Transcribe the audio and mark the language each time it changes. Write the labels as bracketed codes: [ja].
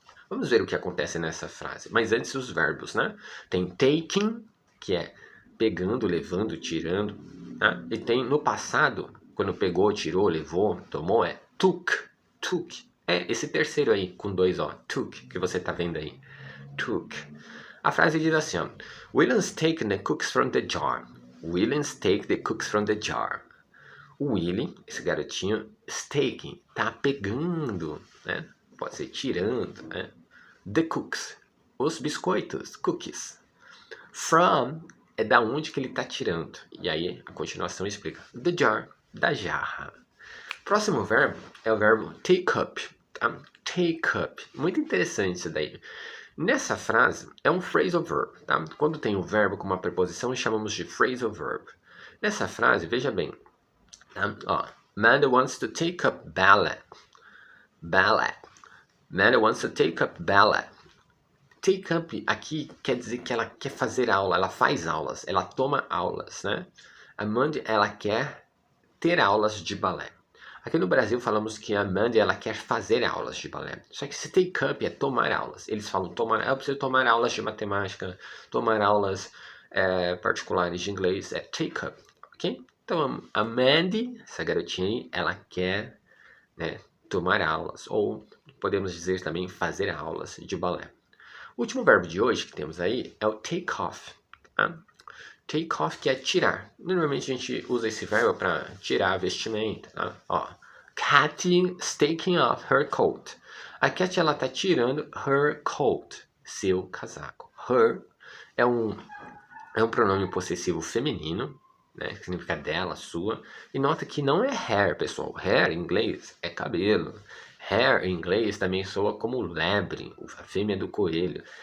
[pt] Vamos ver o que acontece nessa frase. Mas antes os verbos, né? Tem taking, que é pegando, levando, tirando. Né? E tem no passado, quando pegou, tirou, levou, tomou, é took. Took. É esse terceiro aí, com dois O. Took, que você tá vendo aí. Took. A frase diz assim, ó, [en] William's taking the cookies from the jar. William's take the cookies from the jar. [pt] O Willie, esse garotinho, [en] is taking, [pt] tá pegando, né? Pode ser tirando, né? [en] The cookies, [pt] os biscoitos, cookies. From é da onde que ele tá tirando. E aí a continuação explica. [en] The jar, [pt] da jarra. Próximo verbo é o verbo take up, tá? Take up. Muito interessante isso daí. Nessa frase, é um phrasal verb, tá? Quando tem um verbo com uma preposição, chamamos de phrasal verb. Nessa frase, veja bem, tá? [en] Ó, Amanda wants to take up ballet. Ballet. Amanda wants to take up ballet. [pt] Take up aqui quer dizer que ela quer fazer aula, ela faz aulas, ela toma aulas, né? Amanda, ela quer ter aulas de balé. Aqui no Brasil falamos que a Amanda, ela quer fazer aulas de balé. Só que se take up é tomar aulas. Eles falam, eu preciso tomar aulas de matemática, tomar aulas particulares de inglês, é take up, ok? Então a Mandy, essa garotinha aí, ela quer, né, tomar aulas, ou podemos dizer também fazer aulas de balé. O último verbo de hoje que temos aí é o take off, tá? Take off, que é tirar. Normalmente a gente usa esse verbo para tirar a vestimenta. Tá? [en] Ó, Cat is taking off her coat. [pt] A Cat, ela tá tirando [en] her coat, [pt] seu casaco. Her é um pronome possessivo feminino, né, que significa dela, sua. E nota que não é hair, pessoal. Hair em inglês é cabelo. Hair em inglês também soa como lebre, a fêmea do coelho.